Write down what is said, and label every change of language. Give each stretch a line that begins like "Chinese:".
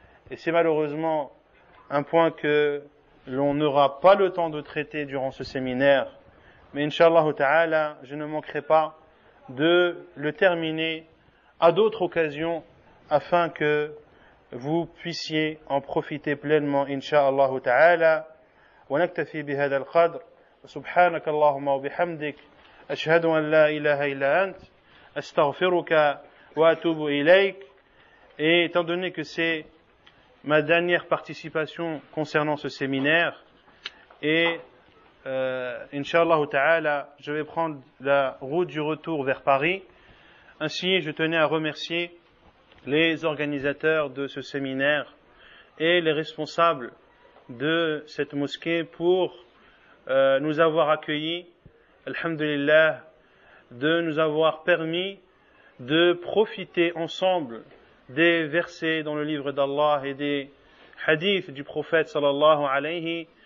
French: Et c'est malheureusement un point que l'on n'aura pas le temps de traiter durant ce séminaire. Mais Inch'Allah ta'ala, je ne manquerai pas de le terminer à d'autres occasions afin que vous puissiez en profiter pleinement, Inch'Allah ta'ala.
Arabic: ونكتفي بهذا القدر سبحانك اللهم وبحمدك أشهد أن لا إله إلا أنت أستغفرك وأتوب إليك.
French: Et étant donné que c'est ma dernière participation concernant ce séminaire, et Inch'Allah ta'ala, je vais prendre la route du retour vers Paris. Ainsi, je tenais à remercier les organisateurs de ce séminaire et les responsables de cette mosquée pour nous avoir accueillis, alhamdulillah, de nous avoir permis de profiter ensemble des versets dans le livre d'Allah et des hadiths du prophète sallallahu alayhi